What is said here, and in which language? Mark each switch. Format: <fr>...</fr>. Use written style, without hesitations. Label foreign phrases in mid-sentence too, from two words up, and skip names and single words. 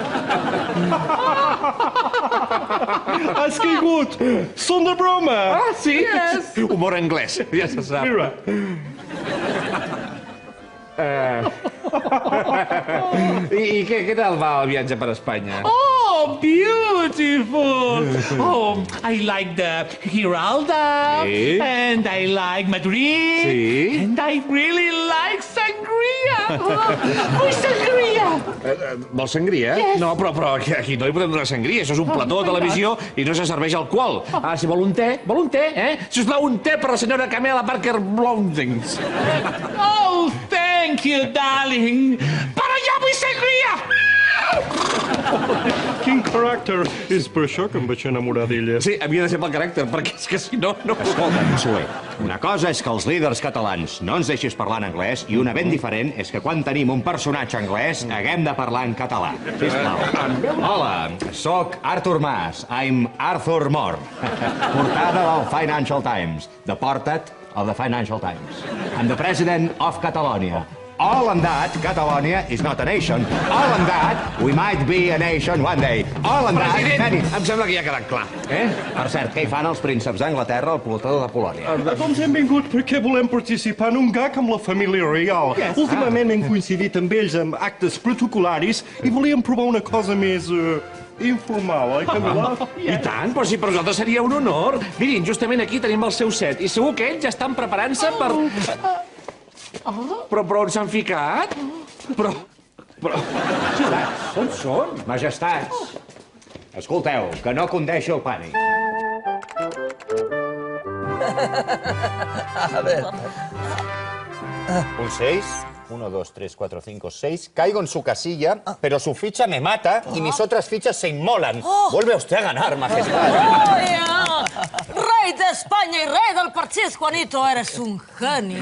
<ca>Has caigut! Són de broma! Ah, sí? Yes. Humor anglès, ja se sap. Mira. I què tal va el viatge per Espanya?</ca> <en>Oh, beautiful. Oh, I like the Giralda.</en> <ca>Sí.</ca> <en>And I like Madrid.</en> <ca>Sí.</ca> <en>And I really like sangria.</en> <ca>Vull sangria. Vols sangria?</ca> <en>Yes.</en> <ca>No, però aquí no hi podem donar sangria. Això és un plató de televisió i no se serveix alcohol. Ah, si vol un té, Sisplau, un té per la senyora Camilla Parker Blountings.</ca> <en>Oh, thank you, darling.</en> <ca>Però ja vull sangria. Quin caràcter! És per això que em vaig enamorar d'ella. Sí, havia de ser pel caràcter, perquè és que si no... Escolta, Soler, una cosa és que els líders catalans no ens deixis parlar en anglès i una ben diferent és que quan tenim un personatge anglès haguem de parlar en català. Sisplau. Hola, sóc Arthur Mas.</ca> <en>I'm Arthur Moore.</en> <ca>Portada del Financial Times. De Porta't al The Financial Times.</ca> <en>I'm the president of Catalonia. All on that, Catalonia is not a nation. All on that, we might be a nation one day. All on that...</en> <ca>President, em sembla que ja ha quedat clar. Per cert, què hi fan els prínceps d'Anglaterra al plató de Polònia? Doncs hem vingut perquè volem participar en un gag amb la família reial. Últimament hem coincidit amb ells amb actes protocolaris i volíem provar una cosa més... informal, Camila? I tant, però si per nosaltres seria un honor. Mirin, justament aquí tenim el seu set i segur que ells ja estan preparant-se per... Però on s'han ficat? Però... On són? Majestats, escolteu, que no condeixi el pànic.</ca> <es>A ver. Un 6. 1, 2, 3, 4, 5, 6. Caigo en su casilla, pero su ficha me mata y mis otras fichas se inmolan. Vuelve usted a ganar, majestad. Rey de España y rey del parchís, Juanito, eres un genio.</es>